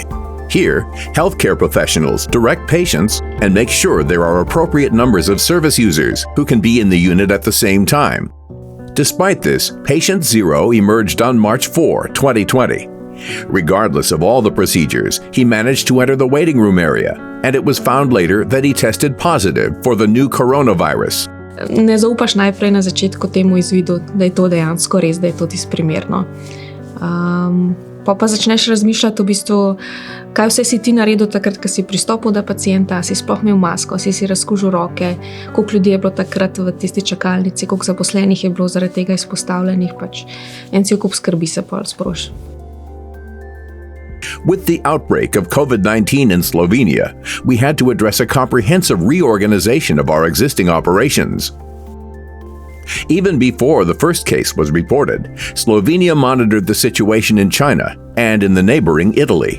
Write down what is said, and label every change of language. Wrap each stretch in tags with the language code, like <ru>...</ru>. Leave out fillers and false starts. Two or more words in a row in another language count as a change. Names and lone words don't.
<en>Here, healthcare professionals direct patients and make sure there are appropriate numbers of service users who can be in the unit at the same time. Despite this, patient zero emerged on March 4, 2020. Regardless of all the procedures, he managed to enter the waiting room area, and it was found later that he tested positive for the new coronavirus.</en> <sl>Ne zaupaš najprej na začetku temu izvidu, da je to dejansko res, da je to tisto primerno. Pa začneš razmišljati v bistvu, kaj vse si ti naredil takrat, ko si pristopil do pacienta, si sploh imel masko, si razkužil roke, koliko ljudi je bilo takrat v tisti čakalnici, koliko zaposlenih je bilo zaradi tega izpostavljenih, en cel kup skrbi se pol sproži.</sl> <en>With the outbreak of COVID-19 in Slovenia, we had to address a comprehensive reorganization of our existing operations. Even before the first case was reported, Slovenia monitored the situation in China and in the neighboring Italy.</en>